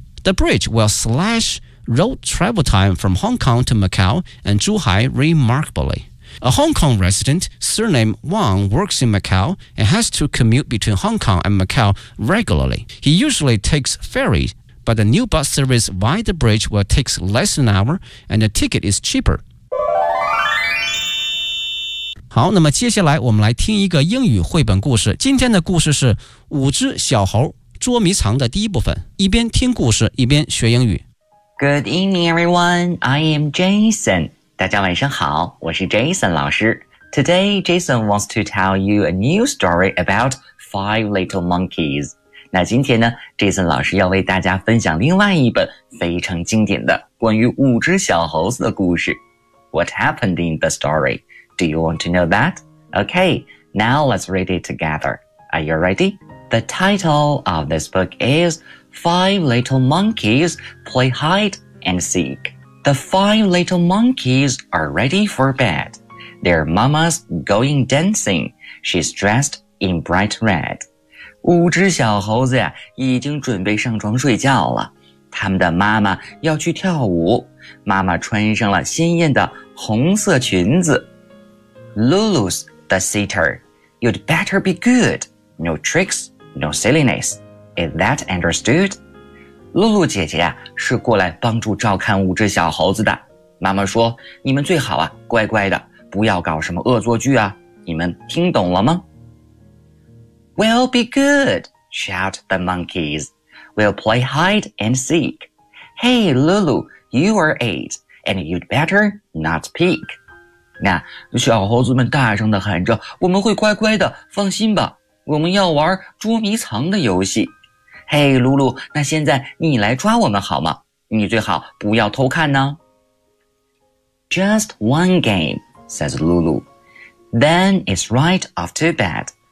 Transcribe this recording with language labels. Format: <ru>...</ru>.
<en>The bridge will slash road travel time from Hong Kong to Macau and Zhuhai remarkably. A Hong Kong resident surnamed Wang works in Macau and has to commute between Hong Kong and Macau regularly. He usually takes ferry, but the new bus service via the bridge will take less than an hour and the ticket is cheaper.</en> <zh>好，那么接下来我们来听一个英语绘本故事。今天的故事是五只小猴捉迷藏的第一部分，一边听故事一边学英语。</zh> <en>Good evening everyone, I am Jason.</en> <zh>大家晚上好，我是 Jason 老师。</zh> <en>Today, Jason wants to tell you a new story about five little monkeys.</en> <zh>那今天呢，Jason老师要为大家分享另外一本非常经典的关于五只小猴子的故事。</zh> <en>What happened in the story? Do you want to know that? Okay, now let's read it together. Are you ready? The title of this book is Five Little Monkeys Play Hide and Seek. The five little monkeys are ready for bed. Their mama's going dancing. She's dressed in bright red.</en> <zh>五只小猴子呀，已经准备上床睡觉了。他们的妈妈要去跳舞，妈妈穿上了鲜艳的红色裙子。</zh> <en>Lulu's the sitter. You'd better be good. No tricks, no silliness. Is that understood?</en> <zh>Lulu 姐姐呀，是过来帮助照看五只小猴子的。妈妈说，你们最好啊，乖乖的，不要搞什么恶作剧啊。你们听懂了吗？</zh> <en>We'll be good, shout the monkeys. We'll play hide and seek. Hey, Lulu, you are 8, and you'd better not peek.</en> <zh>那小猴子们大声地喊着，我们会乖乖的，放心吧，我们要玩捉迷藏的游戏。 Hey, Lulu, 那现在你来抓我们好吗？你最好不要偷看呢。</zh> <en>Just one game, says Lulu. Then it's right off to bed.</en>